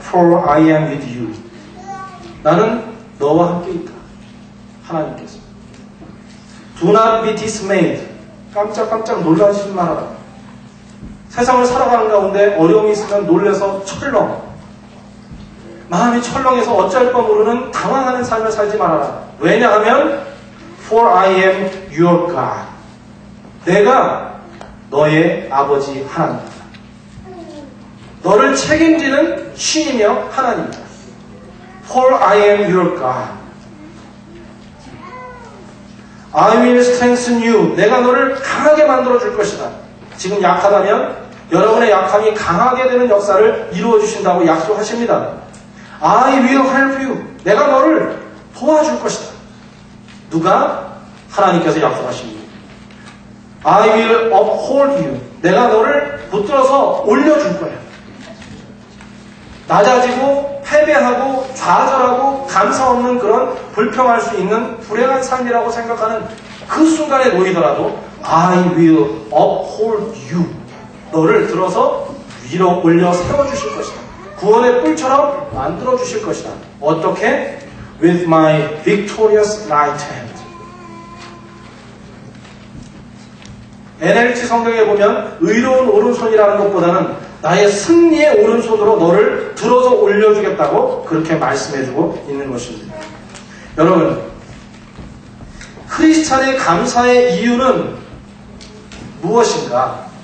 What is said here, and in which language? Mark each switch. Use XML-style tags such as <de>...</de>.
<en>For I am with you.</en> <ko>나는 너와 함께 있다. 하나님께서.</ko> <en>Do not be dismayed.</en> <ko>깜짝깜짝 놀라지 말아라. 세상을 살아가는 가운데 어려움이 있으면 놀래서 철렁. 마음이 철렁해서 어쩔 바 모르는 당황하는 삶을 살지 말아라. 왜냐하면</ko> <en>For I am your God.</en> <ko>내가 너의 아버지 하나님이다. 너를 책임지는 신이며 하나님이다.</ko> <en>For I am your God. I will strengthen you.</en> <ko>내가 너를 강하게 만들어줄 것이다. 지금 약하다면 여러분의 약함이 강하게 되는 역사를 이루어주신다고 약속하십니다.</ko> <en>I will help you.</en> <ko>내가 너를 도와줄 것이다. 누가? 하나님께서 약속하십니다.</ko> <en>I will uphold you.</en> <ko>내가 너를 붙들어서 올려줄 거야. 낮아지고 패배하고 좌절하고 감사 없는 그런 불평할 수 있는 불행한 삶이라고 생각하는 그 순간에 놓이더라도</ko> <en>I will uphold you.</en> <ko>너를 들어서 위로 올려 세워주실 것이다. 구원의 뿔처럼 만들어주실 것이다. 어떻게?</ko> <en>With my victorious right hand.</en> <ko>NLT 성경에 보면 의로운 오른손이라는 것보다는 나의 승리의 오른손으로 너를 들어서 올려주겠다고 그렇게 말씀해주고 있는 것입니다. 여러분, 크리스찬의 감사의 이유는 무엇인가?</ko>